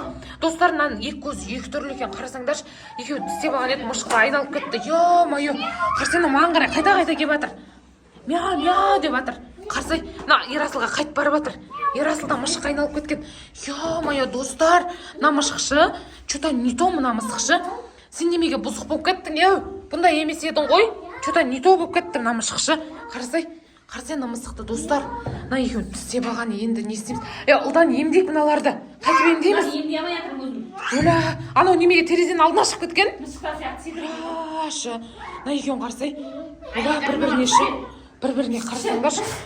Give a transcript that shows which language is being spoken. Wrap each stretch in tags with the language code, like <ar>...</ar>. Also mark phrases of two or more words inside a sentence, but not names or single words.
<kk>Достарынан екі көз екі түрлі екен, қарасаңдаршы. Екеуі тістеп алған еді, мышыққа айналып кетті. Қарсайна маған қарай қайта келіп жатыр. Мяу деп жатыр. Қарсай, Ерасылға қайтып барып жатыр. Ерасылда мышық айналып кеткен. Моя достар, мына мышықшы,</kk> <ru>что-то не то</ru> <kk>мына мысықшы. Сен немеге бұзық болып кеттің, бұндай емес едің ғой.</kk> <ru>Что-то не то</ru> <kk>болып кетті мына мышықшы. Қарсай мына мысықты достар. Мына екеуін тістеп алған, енді не істейміз? Ұлдан емдейік мыналарды. Қайтып емдейміз? Емдей алмай жатырмын өзім. Уәлә, анау немеге терезенің алдына шығып кеткен? Мышыққа сияқты секіріп. Мына екеуін қарасай. Бір-біріне қарасаңдаршы.</kk>